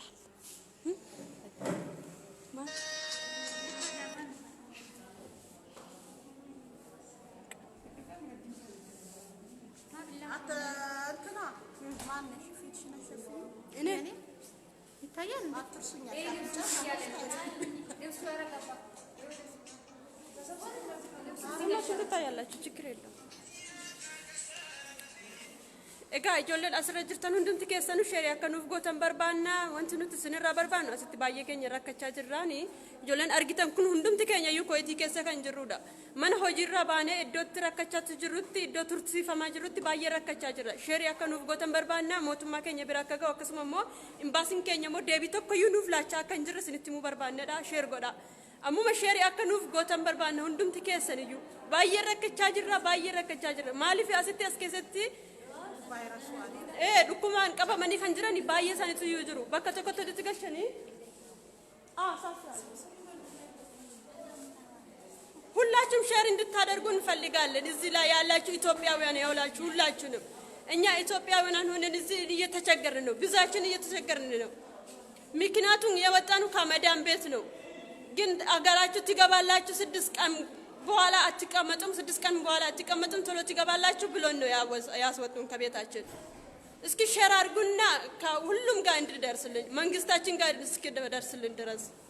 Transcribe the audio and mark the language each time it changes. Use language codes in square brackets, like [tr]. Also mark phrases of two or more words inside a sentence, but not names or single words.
[am] እኔ ይታያል ሁላችሁ ትታያላችሁ ችግር የለም [om] egaa ijoolleen asirra jirtan hundumti keessanuu sheerii akka nuuf gootan barbaanna wanti nuti isinirraa barbaannu asitti baay'ee keenya rakkachaa jirraani ijoolleen argitan kun hundumti keenya iyyuu Kuwaitii keessa kan jirrudha mana hojiirraa baanee iddootti rakkachaa jirrutti iddoo tursiifamaa jirrutti baay'ee rakkachaa jirra sheerii akka nuuf gootan barbaanna mootummaa keenya bira akka ga'u akkasuma immoo imbaasiin keenya immoo deebii tokko iyyuu nuuf laachaa akka hin jirre isinitti himuu barbaannedha sheer godha ammuma sheerii akka nuuf gootan barbaanna hundumti keessan iyyuu baay'ee rakkachaa jirra maaliif asitti as keessatti dukuman qabamanii kan jiran baay'ee isaaniitu iyyuu jiru bakka tokkotti itti galchanii [am] ሁላችሁም ሼር እንድታደርጉ እንፈልጋለን እዚህ ላይ ያላችሁ ኢትዮጵያውያን ያውላችሁ ሁላችሁንም እኛ ኢትዮጵያውያን ሆነን እዚህ እየተቸገርን ነው ብዙዎችን እየተቸገርን ነው ምክንያቱም የወጣኑ ከመዳን ቤት ነው ግን አገራችሁ ትገባላችሁ 6 ቀን በኋላ አትቀመጡም 6 ቀን በኋላ አትቀመጡም ቶሎ ትገባላችሁ ብሎ ነው ያስወጡን ከቤታችን እስኪ ሼር አድርጉና ከሁሉም ጋር እንድደርስልን መንግስታችን ጋር እስኪደርስልን ድረስ